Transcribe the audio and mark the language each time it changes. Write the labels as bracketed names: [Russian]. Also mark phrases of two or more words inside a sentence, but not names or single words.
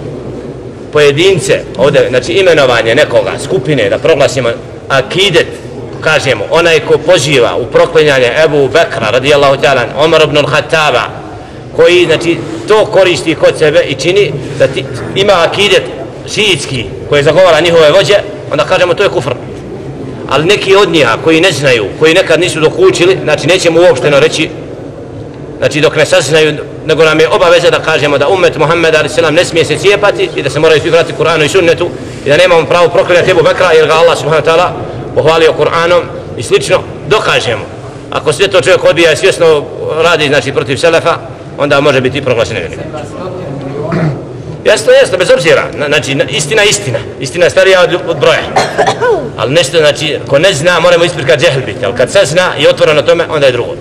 [Bosnian] Pojedince, ovdje, znači imenovanje nekoga, skupine, da proglasimo akidet, kažemo, onaj ko poziva u proklinjanje Ebu Bekra, [Arabic] رضي الله تعالى, [Bosnian] Omar ibn al-Khattaba, koji, znači, to koristi kod sebe i čini da ima akidet šiitski koji zagovara njihove vođe, onda kažemo to je kufr. Ali neki od njih koji ne znaju, koji nekad nisu dok učili, znači nećemo uopšteno reći, znači dok ne saznaju, nego nam je obaveza da kažemo da ummet Muhammeda a.s. ne smije se cijepati i da se moraju svi vratiti Kur'anu i sunnetu i da nemamo pravo proklinati Ebu Bekra jer ga Allah [Arabic] سبحانه وتعالى [Bosnian] pohvalio Kur'anom i slično, dokažemo. Ako sve to čovjek odbija i svjesno radi, znači protiv selefa, onda može biti proglašen nevjernikom. Jasno, bez obzira, znači istina je starija od broja. Ali nešto, znači, ko ne zna, moramo isprikati džehl biti, ali kad sazna i otvoreno tome, onda je drugo.